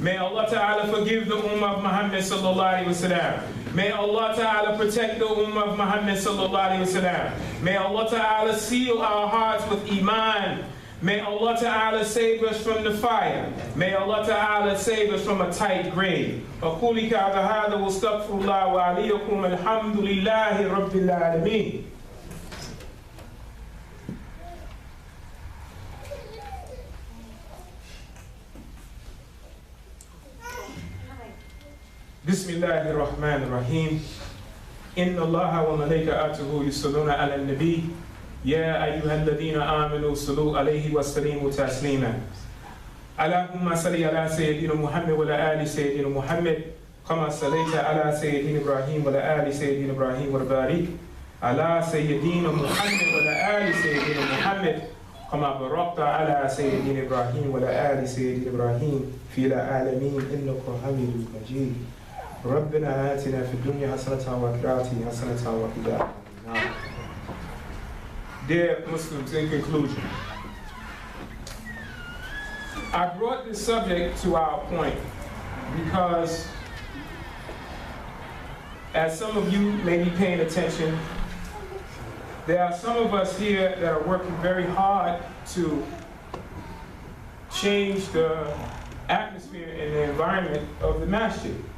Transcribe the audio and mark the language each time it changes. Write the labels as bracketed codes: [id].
[en] May Allah Ta'ala forgive the Ummah of Muhammad sallallahu alaihi wasallam. May Allah Ta'ala protect the Ummah of Muhammad sallallahu alaihi wasallam. May Allah Ta'ala seal our hearts with Iman. May Allah Ta'ala save us from the fire. May Allah Ta'ala save us from a tight grave. [ar] أقول هذا واستغفر الله وعليكم الحمد لله رب العالمين. بسم الله الرحمن الرحيم. إن الله وملائكته يصلون على النبي يا أيها الذين آمنوا صلوا عليه وسلموا تسليما. اللهم صل على سيدنا محمد وعلى آل سيدنا محمد كما صليت على سيدنا إبراهيم وعلى آل سيدنا إبراهيم وبارك على سيدنا محمد وعلى آل سيدنا محمد كما باركت على سيدنا إبراهيم وعلى آل سيدنا إبراهيم في العالمين إنك حميد مجيد. ربنا آتنا في الدنيا حسنة وفي الآخرة حسنة وقنا عذاب النار. [en] Dear Muslims, in conclusion, I brought this subject to our point because, as some of you may be paying attention, there are some of us here that are working very hard to change the atmosphere and the environment of the masjid.